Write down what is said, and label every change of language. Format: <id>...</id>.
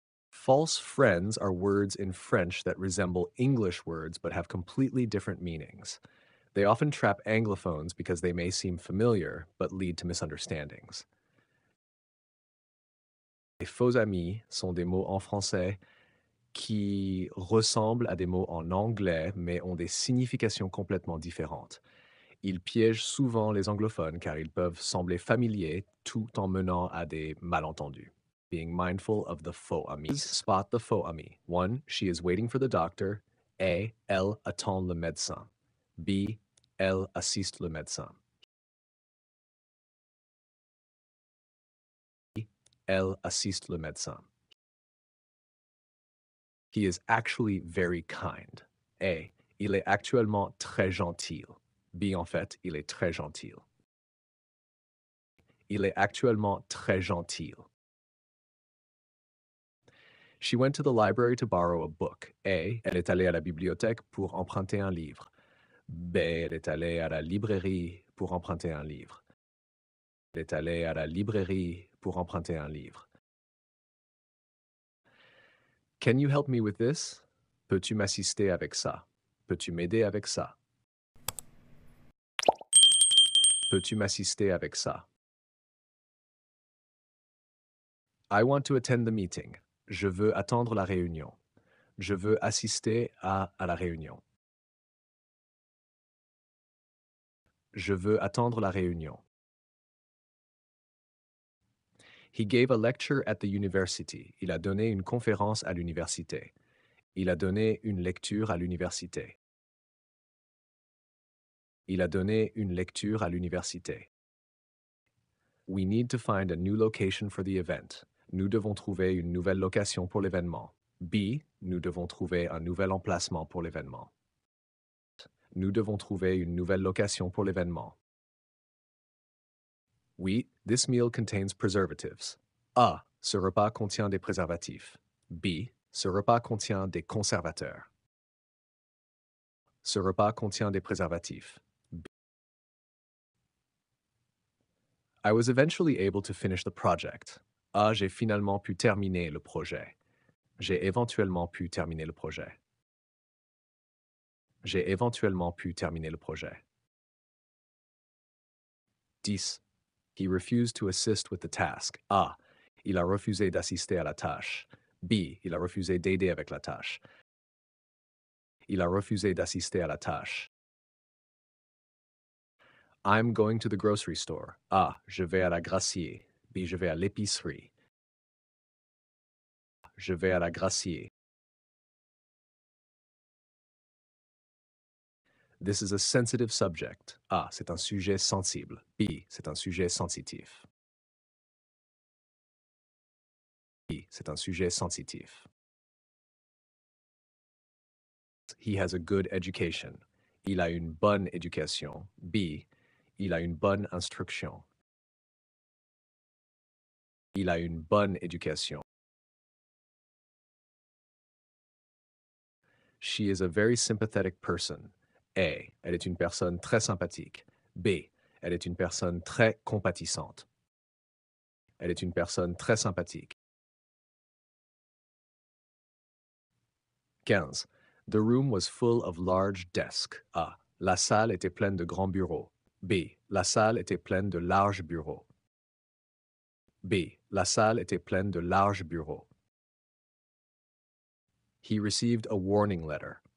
<en>False friends are words in French that resemble English words but have completely different meanings. They often trap Anglophones because they may seem familiar but lead to misunderstandings.</en> <fr>Les faux amis sont des mots en français qui ressemblent à des mots en anglais mais ont des significations complètement différentes. Ils piègent souvent les anglophones car ils peuvent sembler familiers tout en menant à des malentendus.</fr> <en>Being mindful of the faux amis. Spot the faux ami. 1. She is waiting for the doctor.</en> <fr>A. Elle attend le médecin. B. Elle assiste le médecin. Elle assiste le médecin.</fr> <en>He is actually very kind. A.</en> <fr>Il est actuellement très gentil. B. En fait, il est très gentil. Il est actuellement très gentil.</fr> <en>She went to the library to borrow a book. A.</en> <fr>Elle est allée à la bibliothèque pour emprunter un livre. B. Elle est allée à la librairie pour emprunter un livre. Elle est allée à la librairie pour emprunter un livre.</fr> <en>Can you help me with this?</en> <fr>Peux-tu m'assister avec ça? Peux-tu m'aider avec ça? Peux-tu m'assister avec ça?</fr> <en>I want to attend the meeting.</en> <fr>Je veux attendre la réunion. Je veux assister à la réunion. Je veux attendre la réunion.</fr> <en>He gave a lecture at the university.</en> <fr>Il a donné une conférence à l'université. Il a donné une lecture à l'université. Il a donné une lecture à l'université.</fr> <en>We need to find a new location for the event.</en> <fr>Nous devons trouver une nouvelle location pour l'événement. B. Nous devons trouver un nouvel emplacement pour l'événement. Nous devons trouver une nouvelle location pour l'événement.</fr> <en>Oui, this meal contains preservatives. A.</en> <fr>Ce repas contient des préservatifs. B. Ce repas contient des conservateurs. Ce repas contient des préservatifs.</fr> <en>I was eventually able to finish the project. A.</en> <fr>J'ai finalement pu terminer le projet. J'ai éventuellement pu terminer le projet. J'ai éventuellement pu terminer le projet. 10.</fr> <en>He refused to assist with the task. A.</en> <fr>Il a refusé d'assister à la tâche. B. Il a refusé d'aider avec la tâche. Il a refusé d'assister à la tâche.</fr> <en>I'm going to the grocery store.</en> <fr>A. Je vais à la gracier. B. Je vais à l'épicerie. Je vais à la gracier.</fr> <en>This is a sensitive subject.</en> <fr>A. C'est un sujet sensible. B. C'est un sujet sensitif. B. C'est un sujet sensitif.</fr> <en>He has a good education.</en> <fr>Il a une bonne éducation. B. Il a une bonne instruction. Il a une bonne éducation.</fr> <en>She is a very sympathetic person. A.</en> <fr>Elle est une personne très sympathique. B. Elle est une personne très compatissante. Elle est une personne très sympathique. 15.</fr> <en>The room was full of large desks. A.</en> <fr>La salle était pleine de grands bureaux. B. La salle était pleine de larges bureaux. B. La salle était pleine de larges bureaux.</fr> <en>He received a warning letter.</en>